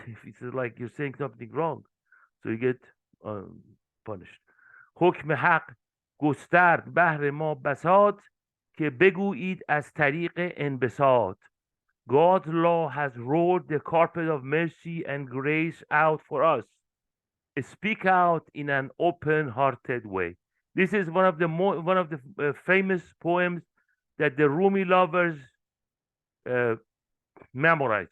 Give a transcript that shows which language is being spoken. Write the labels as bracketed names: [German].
[English] If it's like you're saying something wrong, so you get um, punished. [Persian] حکم حق گسترد بهر ما بساط که بگویید از طریق انبساط. [English] God's law has rolled the carpet of mercy and grace out for us. Speak out in an open-hearted way. This is one of the famous poems that the Rumi lovers uh, memorize.